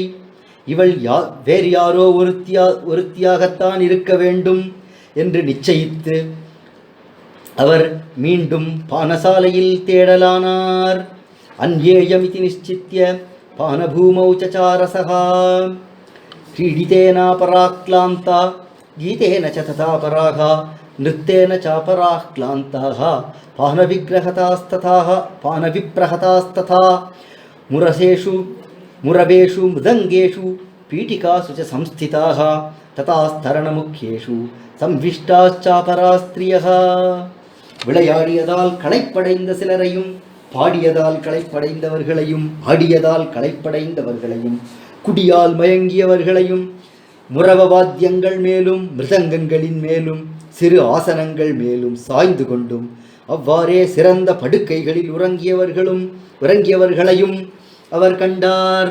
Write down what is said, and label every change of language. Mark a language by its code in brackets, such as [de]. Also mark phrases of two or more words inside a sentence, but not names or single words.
[ta] இவள் வேறு யாரோ ஒருத்தியாகத்தான் இருக்க வேண்டும் என்று நிச்சயித்து அவர் மீண்டும் பானசாலையில் தேடலானார். [sa] अन्येयमिति निश्चित्य पानभूमौ चचार सः क्रीडितेनापराक्लान्ता गीतेन च तथा परागा नृत्येन चापराक्लान्ताः पानविप्रहतास्तथा मुरसेषु मुरवेषु मृदङ्गेषु पीठिकासु च संस्थिताः तथास्तरणमुख्येषु संविष्टाश्चापरास्त्रियः. [ta] விளையாடியதால் களைப்படைந்த சிலரையும், பாடியதால் களைப்படைந்தவர்களையும், ஆடியதால் களைப்படைந்தவர்களையும், குடியால் மயங்கியவர்களையும், முரவ வாத்தியங்கள் மேலும் மிருதங்கங்களின் மேலும் சிறு ஆசனங்கள் மேலும் சாய்ந்து கொண்டும் அவ்வாறே சிறந்த படுக்கைகளில் உறங்கியவர்களையும் அவர் கண்டார்.